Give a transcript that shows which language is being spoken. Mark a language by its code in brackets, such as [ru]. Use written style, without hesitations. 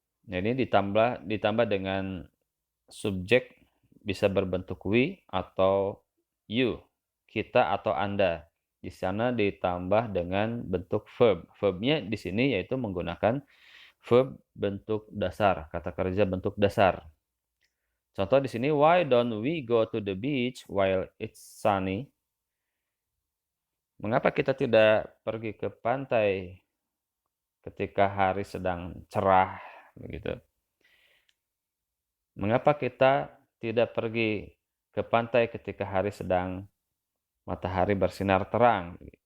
[id] Nah, ini ditambah dengan subjek, bisa berbentuk we atau you, kita atau Anda. Di sana ditambah dengan bentuk verb. Verbnya di sini yaitu menggunakan verb bentuk dasar, kata kerja bentuk dasar. Contoh di sini, [en] why don't we go to the beach while it's sunny? [id] Mengapa kita tidak pergi ke pantai ketika hari sedang cerah, begitu? Mengapa kita tidak pergi ke pantai ketika hari sedang matahari bersinar terang?